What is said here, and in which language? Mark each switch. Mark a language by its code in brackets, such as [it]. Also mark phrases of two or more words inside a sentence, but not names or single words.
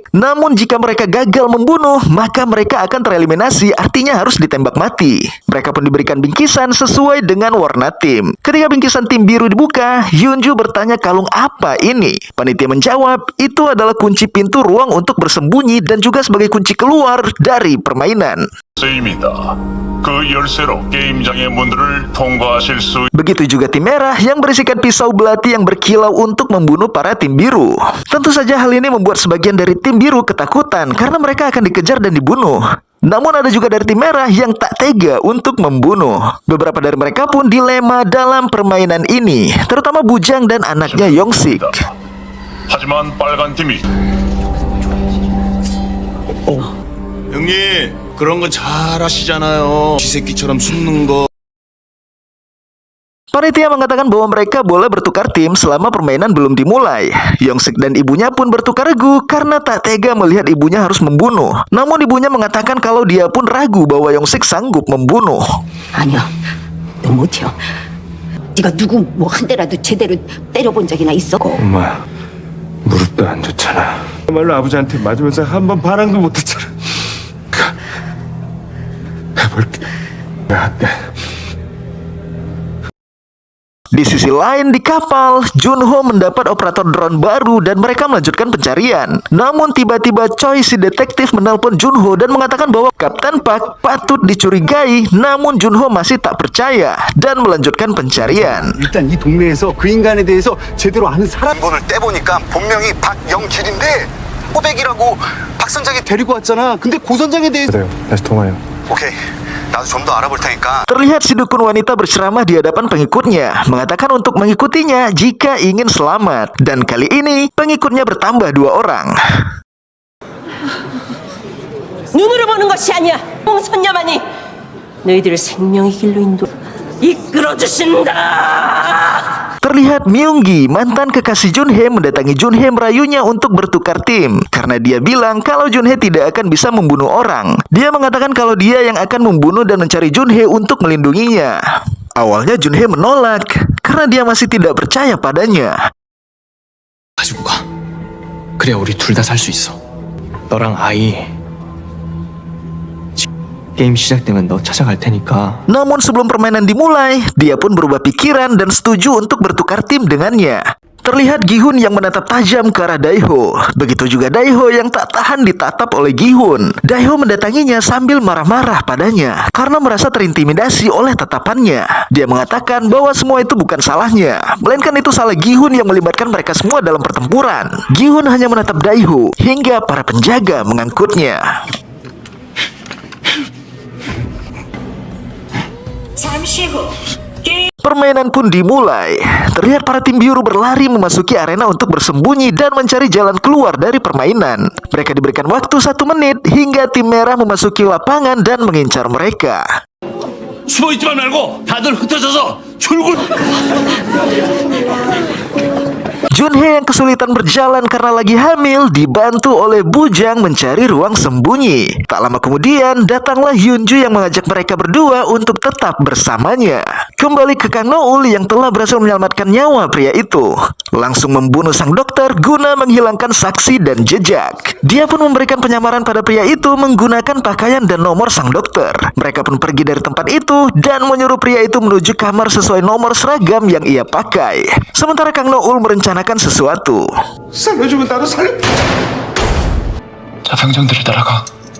[id] Namun jika mereka gagal membunuh, maka mereka akan tereliminasi, artinya harus ditembak mati. Mereka pun diberikan bingkisan sesuai dengan warna tim. Ketika bingkisan tim biru dibuka, Yunju bertanya kalung apa ini. Panitia menjawab, itu adalah kunci pintu ruang untuk bersembunyi dan juga sebagai kunci keluar dari permainan. [ko] 세입니다. 그 열쇠로 게임장의 문들을 통과하실 수 [id] Begitu juga tim merah yang berisikan pisau belati yang berkilau untuk membunuh para tim biru. Tentu saja hal ini membuat sebagian dari tim biru ketakutan karena mereka akan dikejar dan dibunuh. Namun ada juga dari tim merah yang tak tega untuk membunuh. Beberapa dari mereka pun dilema dalam permainan ini, terutama Bujang dan anaknya Yongsik. [ko] 하지만 빨간 팀이 형님, 그런 거 잘 하시잖아요. 쥐새끼처럼 숨는 거. [id] Panitia mengatakan bahwa mereka boleh bertukar tim selama permainan belum dimulai. Yongsik dan ibunya pun bertukar regu karena tak tega melihat ibunya harus membunuh. Namun ibunya mengatakan kalau dia pun ragu bahwa Yongsik sanggup membunuh. [ko] 아니야, 너 못해요. 네가 누구 뭐 한 대라도 제대로 때려본 적이나 있어? 엄마, 무릎도 안 좋잖아. 정말로 아버지한테 맞으면서 한 번 반항도 못했잖아. 해볼게. 네. [id] Di sisi lain di kapal, Junho mendapat operator drone baru dan mereka melanjutkan pencarian. Namun tiba-tiba Choi si detektif menelpon Junho dan mengatakan bahwa Kapten Park patut dicurigai, namun Junho masih tak percaya dan melanjutkan pencarian. [ko] 일단 이 동네에서 그 인간에 대해서 제대로 아는 사람 번을 떼보니까 본명이 박영길인데 호백이라고 박 선장이 데리고 왔잖아. 근데 고 선장에 대해서 그래요. 다시 통화해요. 오케이. 나도 좀 더 알아볼 테니까. [id] Terlihat si dukun wanita berceramah di hadapan pengikutnya, mengatakan untuk mengikutinya jika ingin selamat. Dan kali ini pengikutnya bertambah 2 orang. [ko] 눈으로 보는 것이 아니야. 홍선녀만이 너희들을 생명의 길로 이끌어 주신다. [id] Terlihat Myunggi, mantan kekasih Junhe, mendatangi Junhe merayunya untuk bertukar tim. Karena dia bilang kalau Junhe tidak akan bisa membunuh orang. Dia mengatakan kalau dia yang akan membunuh dan mencari Junhe untuk melindunginya. Awalnya Junhe menolak karena dia masih tidak percaya padanya. [ko] 가지고 가. 그래야 우리 둘 다 살 수 있어. 너랑 아이. 게임 시작되면 너 찾아갈 테니까. [id] Namun sebelum permainan dimulai, dia pun berubah pikiran dan setuju untuk bertukar tim dengannya. Terlihat Gi-hun yang menatap tajam ke arah Daeho. Begitu juga Daeho yang tak tahan ditatap oleh Gi-hun. Daeho mendatanginya sambil marah-marah padanya karena merasa terintimidasi oleh tatapannya. Dia mengatakan bahwa semua itu bukan salahnya, melainkan itu salah Gi-hun yang melibatkan mereka semua dalam pertempuran. Gi-hun hanya menatap Daeho hingga para penjaga mengangkutnya. [ko] 잠시 후 [id] Permainan pun dimulai. Terlihat para tim biru berlari memasuki arena untuk bersembunyi dan mencari jalan keluar dari permainan. Mereka diberikan waktu 1 menit hingga tim merah memasuki lapangan dan mengincar mereka. [ko] 숨어있지만 말고 다들 흩어져서 출근. [id] Junhee yang kesulitan berjalan karena lagi hamil dibantu oleh Bujang mencari ruang sembunyi. Tak lama kemudian datanglah Hyunju yang mengajak mereka berdua untuk tetap bersamanya. Kembali ke Kang Noul yang telah berhasil menyelamatkan nyawa pria itu. Langsung membunuh sang dokter guna menghilangkan saksi dan jejak. Dia pun memberikan penyamaran pada pria itu menggunakan pakaian dan nomor sang dokter. Mereka pun pergi dari tempat itu dan menyuruh pria itu menuju kamar sesuai nomor seragam yang ia pakai. Sementara Kang Noul merencanakan sesuatu. [ko] 살려주면 나도 살려. 자 병정들을 따라가.